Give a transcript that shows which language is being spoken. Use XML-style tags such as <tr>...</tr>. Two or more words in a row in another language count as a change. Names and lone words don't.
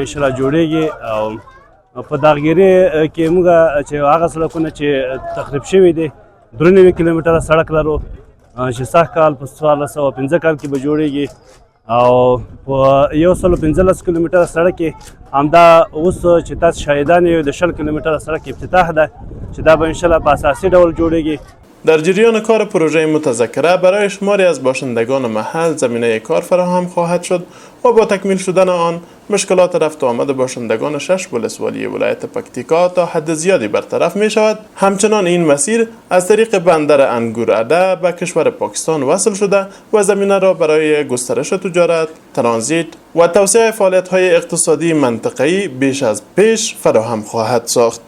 <ps>انشاءالله جوړیږي او په داغګیري کې موږ چې هغه سړکونه چې تخریب شوي دي 93 کیلومتره سړک لرو چې سږ کال په 1415 کال کې به جوړیږي او په 115 کیلومتره سړک کې همدا اوس چې تاسو شاهدان یو د 10 کیلومتره سړک افتتاح ده چې دا به انشاءالله په اساسي ډول جوړیږي.</ps> <fa>در جریان کار پروژه متذکره برای شماری از باشندگان محل زمینه کار فراهم خواهد شد و با تکمیل شدن آن مشکلات رفت و آمد باشندگان 6 ولسوالی ولایت پکتیکا تا حد زیادی برطرف می شود. همچنان این مسیر از طریق بندر انگورعده به کشور پاکستان وصل شده و زمینه را برای گسترش تجارت، ترانزیت و توسعه فعالیت‌های اقتصادی منطقه‌ای بیش از پیش فراهم خواهد ساخت.</fa>